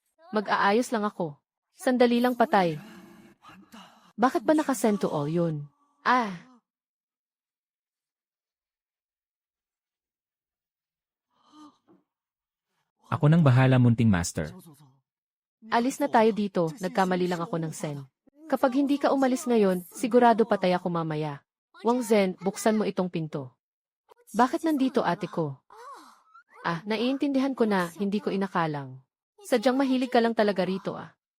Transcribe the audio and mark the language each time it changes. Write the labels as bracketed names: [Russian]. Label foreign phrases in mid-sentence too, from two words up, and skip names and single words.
[Filipino] Mag-aayos lang ako. Sandali lang patay. Bakit ba nakasend to all yun? Ah, Ako nang bahala, munting master. [Chinese] 走走走， [Filipino] alis na tayo dito. Nagkamali lang ako ng send. Kapag hindi ka umalis ngayon, sigurado patay ako mamaya. Wang Zhen, buksan mo itong pinto. Bakit nandito ate ko? Ah, naiintindihan ko na, hindi ko inakalang. Sadyang mahilig ka lang talaga rito ah.